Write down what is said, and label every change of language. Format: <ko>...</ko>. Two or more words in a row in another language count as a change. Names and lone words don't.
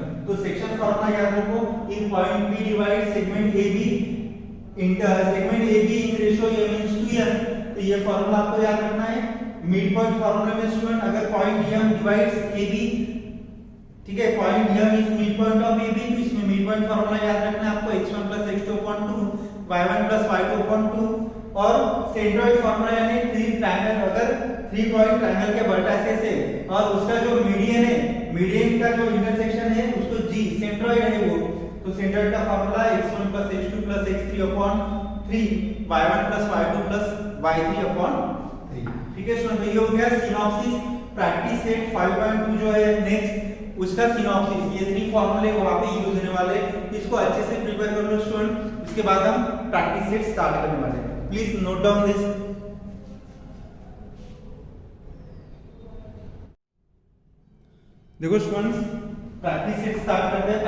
<en>तो section formula</en> <hi>याद रखो,</hi> <en>in point P divide segment AB segment AB in ratio m/n m/n।</en> <hi>तो ये फार्मूला आपको याद रखना है।</hi> <en>mid point formula</en> <hi>में स्टूडेंट अगर</hi> <en>point M divides AB,</en> <hi>ठीक है,</hi> <en>point M is mid point of AB,</en> <hi>तो इसमें</hi> <en>mid point formula</en> <hi>याद रखना है आपको</hi> <en>x1 plus x2 upon 2 y1 plus y2 upon 2, और centroid formula यानी three triangle, अगर three point triangle</en> <hi>के वर्टिसेस है और उसका जो मीडियन है, मीडियन का जो</hi> <en>इंटरसेक्शन</en> <hi>है उसको</hi> <en>G सेंट्रॉइड</en> <hi>है वो, तो</hi> <en>centroid का फार्मूला x1 plus x2 plus x3 upon 3 y1 plus y2 plus y3 upon 3।</en> <hi>ठीक है स्टूडेंट, ये हो गया सिनॉप्सिस।</hi> <en>practice set</en> <hi>5.2 जो है नेक्स्ट, उसका सिनॉप्सिस, ये</hi> <en>three formulas</en> <hi>वहां पे यूज होने वाले, इसको अच्छे से प्रिपेयर कर लो स्टूडेंट। इसके बाद हम</hi> <en>practice set start</en> <hi>करने वाले हैं,</hi> <en>please note down this.</en> <hi>देखो स्टूडेंट्स,</hi> <en>practice set start</en> <hi>करते हैं।</hi>